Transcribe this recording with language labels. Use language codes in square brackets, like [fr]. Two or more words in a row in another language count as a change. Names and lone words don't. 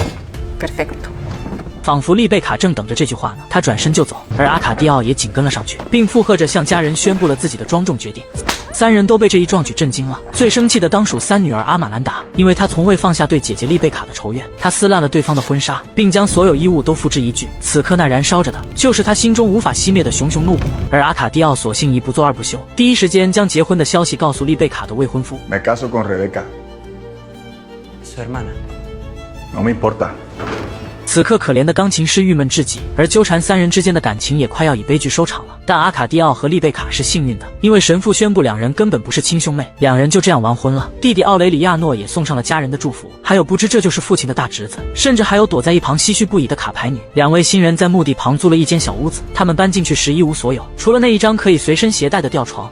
[zh] 仿佛丽贝卡正等着这句话呢，他转身就走，而阿卡迪奥也紧跟了上去，并附和着向家人宣布了自己的庄重决定。3人都被这一壮举震惊了，最生气的当属3女儿阿玛兰达，因为她从未放下对姐姐丽贝卡的仇怨，她撕烂了对方的婚纱，并将所有衣物都付之一炬。此刻那燃烧着的，就是她心中无法熄灭的熊熊怒火。而阿卡迪奥索性一不做二不休，第一时间将结婚的消息告诉丽贝卡的未婚夫。 [es] Me caso con Rebeca. Su hermana. No me importa. [zh] 此刻可怜的钢琴师郁闷至极，而纠缠3人之间的感情也快要以悲剧收场了。但阿卡迪奥和丽贝卡是幸运的，因为神父宣布两人根本不是亲兄妹，两人就这样完婚了。弟弟奥雷里亚诺也送上了家人的祝福，还有不知这就是父亲的大侄子，甚至还有躲在一旁唏嘘不已的卡牌女。2位新人在墓地旁租了一间小屋子，他们搬进去时一无所有，除了那一张可以随身携带的吊床。